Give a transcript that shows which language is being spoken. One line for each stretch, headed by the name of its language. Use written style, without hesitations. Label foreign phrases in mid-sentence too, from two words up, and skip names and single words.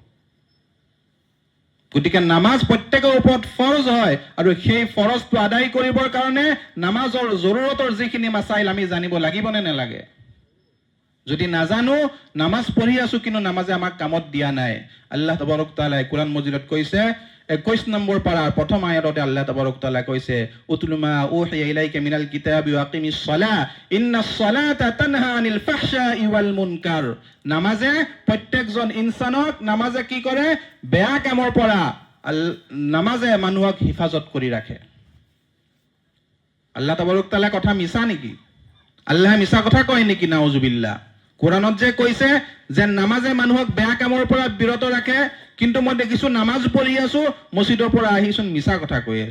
Assamese: গতিকে নামাজ প্ৰত্যেকৰ ওপৰত ফৰজ হয়, আৰু সেই ফৰজটো আদায় কৰিবৰ কাৰণে নামাজৰ জৰুৰতৰ যিখিনি মাসাইল আমি জানিব লাগিব নে নালাগে? যদি নাজানো, নামাজ পঢ়ি আছো কিন্তু নামাজে আমাক কামত দিয়া নাই।
Arabic: الله تبارك وتعالى
Assamese: কোৰআন মজিদত কৈছে, 21 নম্বৰ পাৰাৰ প্ৰথম আয়াততে
Arabic: الله تبارك وتعالى
Assamese: কৈছে,
Arabic: اتل ما أوحي إليك من الكتاب وأقم الصلاة إن الصلاة تنهى عن الفحشاء والمنكر.
Assamese: নামাজে প্ৰত্যেকজন ইনসানক, নামাজে কি কৰে? বেয়া কামৰ পৰা নামাজে মানুহক হিফাজত কৰি ৰাখে।
Arabic: الله تبارك وتعالى
Assamese: কথা মিছা নেকি? আল্লাহ মিছা কথা কয় নেকি? নাউজুবিল্লাহ। কোরআনত যে কৈছে যে নামাজে মানুহক বেয়া কামৰ পৰা বিৰত ৰাখে, কিন্তু মই দেখিছো নামাজ পঢ়ি আছো, মছজিদৰ পৰা আহিছোন মিছা কথা কৈ আছো।